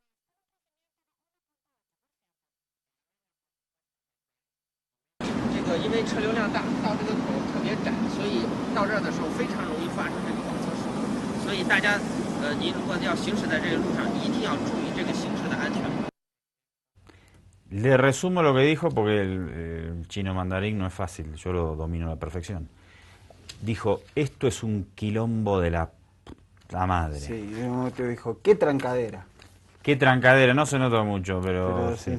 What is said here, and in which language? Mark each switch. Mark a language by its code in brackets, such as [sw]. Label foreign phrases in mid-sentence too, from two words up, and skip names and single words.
[zh] 因为车流量大，到这个口特别窄，所以到这儿的时候非常容易发生这个倒车事故。所以大家，您如果要行驶在这个路上，一定要注意这个行驶的安全。 [es] Le resumo lo que dijo porque el chino mandarín no es fácil, yo lo domino a la perfección. Dijo, esto es un quilombo de la madre. Sí, en un momento dijo, qué trancadera. Qué trancadera, no se nota mucho, pero sí.